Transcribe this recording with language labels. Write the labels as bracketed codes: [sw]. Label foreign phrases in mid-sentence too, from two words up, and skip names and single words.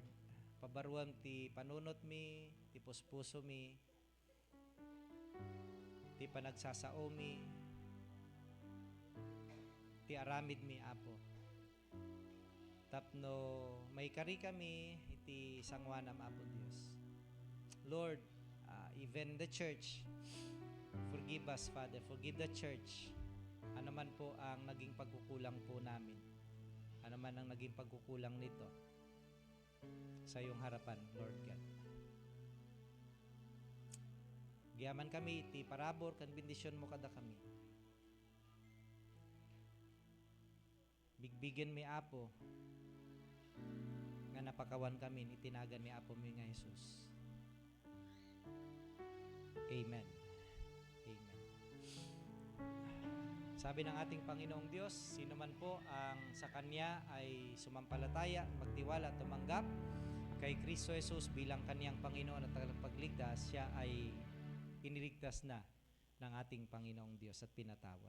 [ilo] Pabaruan ti panunot mi, ti puspuso mi, ti panagsasao mi, ti aramid mi, Apo. Tapno may kari kami, iti sangwanam, Apo Dios. [en] Lord, even the church, forgive us, Father. Forgive the church. [tl] Ano man po ang naging pagkukulang po namin. Ano man ang naging pagkukulang nito sa iyong harapan, [en] Lord God. [ilo] Giyaman kami, iti parabor, kan bendisyon mo kada kami. Bigbigen mi, Apo, nga napakawan kami, itinagan mi, Apo mi nga Jesus. Amen. Amen. [tl] Sabi ng ating Panginoong Diyos, sino man po ang sa Kanya ay sumampalataya, magtiwala, tumanggap kay Kristo Jesus bilang Kanyang Panginoon at tagapagligtas, siya ay iniligtas na ng ating Panginoong Diyos at pinatawad.